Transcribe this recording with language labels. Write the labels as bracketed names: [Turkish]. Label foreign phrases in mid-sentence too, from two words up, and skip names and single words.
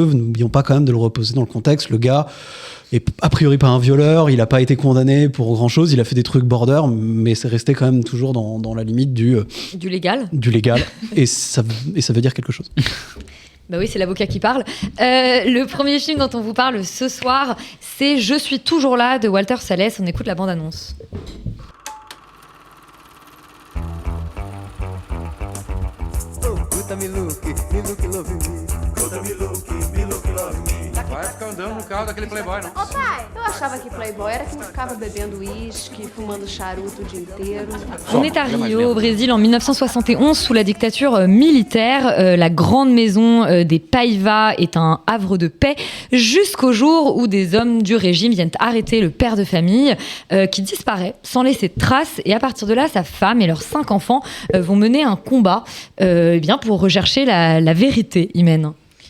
[French] N'oublions pas quand même de le reposer dans le contexte. Le gars est a priori pas un violeur, il a pas été condamné pour grand chose, il a fait des trucs border, mais c'est resté quand même toujours dans la limite du légal. Du légal, et ça veut dire quelque chose. Bah oui, c'est l'avocat qui parle. Le premier film dont on vous parle ce soir, c'est Je suis toujours là de Walter Salles. On écoute la bande-annonce. [Portuguese] Vai ficar andando no carro daquele playboy, não? Ô pai, eu achava que playboy era quem ficava bebendo uísque, fumando charuto o dia inteiro. [French] On est à Rio, au Brésil, en 1971, sous la dictature militaire. La grande maison des Paiva est un havre de paix, jusqu'au jour où des hommes du régime viennent arrêter le père de famille, qui disparaît sans laisser de traces. Et à partir de là, sa femme et leurs 5 enfants vont mener un combat pour rechercher la vérité, Imen.